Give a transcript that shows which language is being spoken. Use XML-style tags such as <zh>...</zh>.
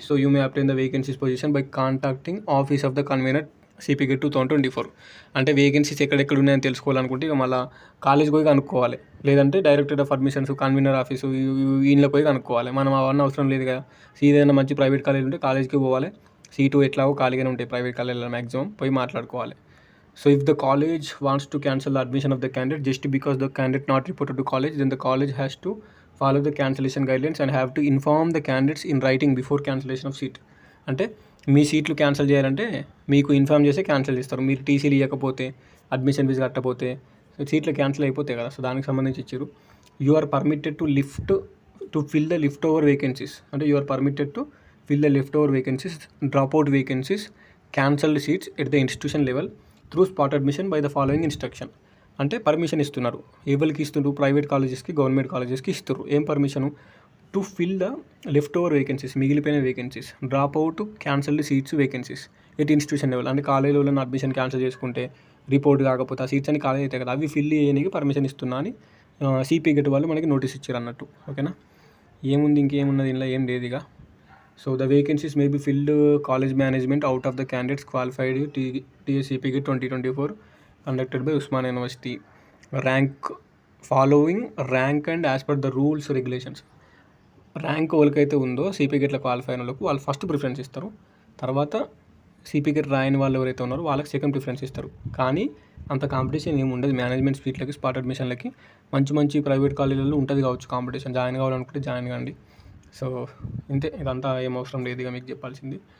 <en>So you may apply the vacancies position by contacting office of the convener CPGET 2024.</en> <te>అంటే vacancies ఎక్కడెక్కడ ఉన్నాయని తెలుసుకోవాలనుకుంటే ఇక మళ్ళీ కాలేజ్ పోయి కనుక్కోవాలి, లేదంటే director of admissions convener office వీళ్ళకి పోయి కనుక్కోవాలి. మనం అవన్నీ అవసరం లేదు కదా. ఏదైనా మంచి ప్రైవేట్ కాలేజ్ ఉంటే కాలేజ్కి పోవాలి. సీటు ఎట్లాగో ఖాళీగానే ఉంటాయి ప్రైవేట్ కాలేజ్లో మ్యాక్సిమం, పోయి మాట్లాడుకోవాలి.</te> <en>So if the college wants to cancel the admission of the candidate just because the candidate not reported to college, then the college has to follow the cancellation guidelines and have to inform the candidates in writing before cancellation of seat.</en> <te>అంటే మీ సీట్లు cancel చేయాలంటే మీకు inform చేసి cancel చేస్తారు. మీరు టీసీలు ఇవ్వకపోతే, admission fee కట్టకపోతే సీట్లు క్యాన్సిల్ అయిపోతాయి కదా. సో దానికి సంబంధించి ఇచ్చారు.</te> <en>You are permitted to fill the left over vacancies. అంటే you are permitted to fill the left over vacancies, drop out vacancies, cancelled seats at the institution level through spot admission by the following instruction.</en> <te>అంటే permission ఇస్తున్నారు. ఎవరికి ఇస్తున్నారు? Private కాలేజెస్కి, government కాలేజెస్కి ఇస్తారు. ఏం permission?</te> <en>to fill the left over vacancies,</en> <te>మిగిలిపోయిన</te> <en>Vacancies, drop out cancelled seats vacancies at institution level.</en> <te>అంటే కాలేజీలో admission cancel చేసుకుంటే, రిపోర్ట్ కాకపోతే ఆ సీట్స్ అని కాలేజ్ అవుతాయి కదా, అవి ఫిల్ చేయడానికి పర్మిషన్ ఇస్తున్నా అని సిపి గెట్ వాళ్ళు మనకి నోటీస్ ఇచ్చారు అన్నట్టు. ఓకేనా? ఏముంది, ఇంకేమున్నది ఇందులో? ఏం లేదు ఇక.</te> <en>So the vacancies may be filled college management out of the candidates qualified TSCP 2024 conducted by Usman University. Rank following rank and as per the rules regulations.</en> <te>Rank ఎవరికైతే ఉందో సిపి గెట్లో క్వాలిఫై అయిన వాళ్ళకు వాళ్ళు ఫస్ట్ ప్రిఫరెన్స్ ఇస్తారు. తర్వాత CP get రాయని వాళ్ళు ఎవరైతే ఉన్నారో వాళ్ళకి సెకండ్ ప్రిఫరెన్స్ ఇస్తారు. కానీ అంత కాంపిటీషన్ ఏమి ఉండదు. మేనేజ్మెంట్ సీట్లకి, స్పాట్ అడ్మిషన్లకి మంచి ప్రైవేట్ కాలేజీలలో ఉంటుంది కావచ్చు కాంపిటీషన్. జాయిన్ కావాలనుకుంటే జాయిన్ కాండి. సో ఇంతే, ఇదంతా ఏం అవసరం లేదు ఇక మీకు చెప్పాల్సింది.</te>